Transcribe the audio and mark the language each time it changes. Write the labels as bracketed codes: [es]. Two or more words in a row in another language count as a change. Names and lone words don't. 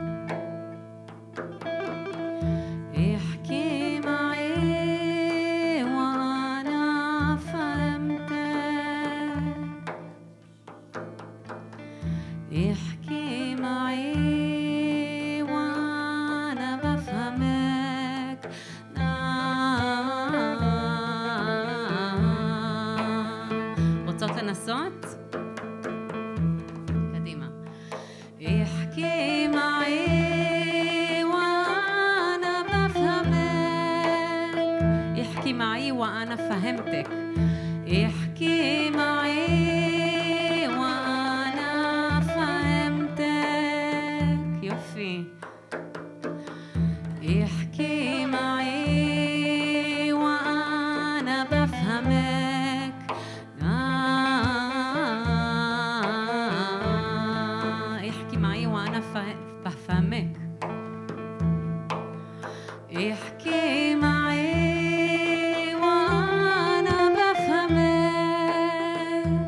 [ar] احكي معي وانا فهمتك احكي معي وانا بفهمك [he] רוצות לנסות? קדימה. [ar] احكي معي وانا بفهمك احكي معي وانا فهمتك احكي معي وانا فهمتك يوفي احكي معي وانا بفهمك احكي معي وانا بفهمك احكي معي وانا بفهمك